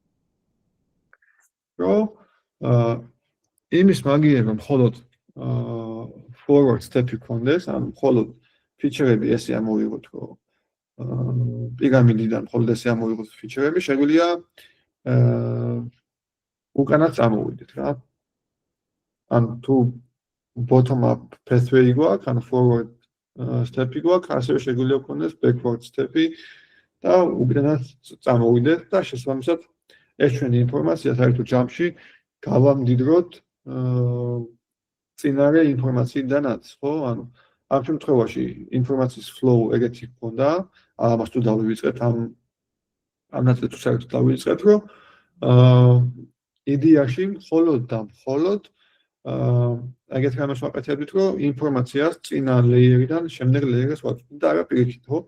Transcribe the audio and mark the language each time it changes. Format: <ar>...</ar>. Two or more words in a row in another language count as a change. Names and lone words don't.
<ka>რომ იმის მაგიება მხოლოდ</ka> <en>forward step-ი</en> <ka>ქონდეს, ანუ მხოლოდ ფიჩერები ესე ამოვიღოთ, რომ პირამიდიდან მხოლოდ ესე ამოვიღოთ ფიჩერები, შეგვიძლია უკანაც წამოვიდეთ რა. ან თუ</ka> <en>bottom up pathway</en> <ka>გვაქვს, ან</ka> <en>forward step-ი</en> <ka>გვაქვს, ასევე შეგვიძლია ქონდეს</ka> <en>backward step-ი</en> <ka>და უკანაც წამოვიდეთ და შესაბამისად ეს ჩვენი ინფორმაცია საერთო ჯამში გავამდიდროთ წინარე ინფორმაციიდანაც, ხო? ანუ ამ შემთხვევაში ინფორმაციის flow ეგეთი გქონდა, ამას თუ დავივიწყეთ ამ ნაწილს საერთოდ დავივიწყეთ, რომ იდეაში მხოლოდ და მხოლოდ ეგეთ რამეს ვაკეთებდით, რომ ინფორმაციას წინა ლეიერიდან შემდეგ ლეიერს ვაწვდით და არა პირიქით, ხო?</ka>